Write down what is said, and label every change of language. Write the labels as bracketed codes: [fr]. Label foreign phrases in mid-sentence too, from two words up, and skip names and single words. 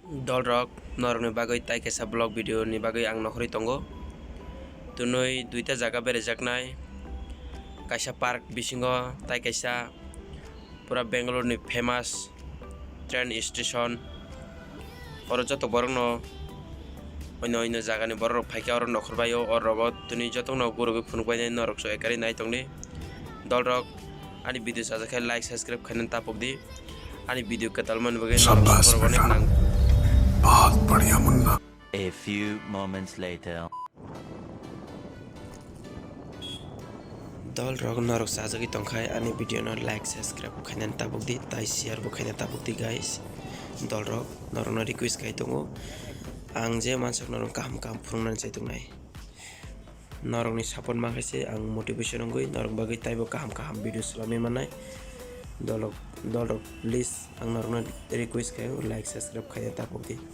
[trp] dol rok norok ni bagoi tai kaisa [en] blog video [trp] ni bagoi ang nokhori tongo tunoi duita jaga berejaknai kaisa park bisingo tai kaisa pura Bangalore ni [en] famous train station [trp] oro joto borok no oino jaga ni borok phaika oro nokhor bayo or rogo tuni joto no guru phunukbai norok so ekari nai tongni dol rok ani video sajakha [en] like subscribe [trp] khainen tapokdi ani video katalman bagai norok onek nang [hi] बहुत बढ़िया मुन्ना। [en] A few moments later. [trp] dol rok norok sajagi tongkhai ani video no [en] like subscribe [trp] khainen tapokdi tai share bo khainen tapokdi guys dol rok norok no request kai tongo ang je mansok norok kam phurungnan chai tongnai norok ni support mangkaise ang motivation ngoi norok bagai taibo kaham video salami manai dol rok please ang norok no request kai [en] like subscribe [trp] khainen tapokdi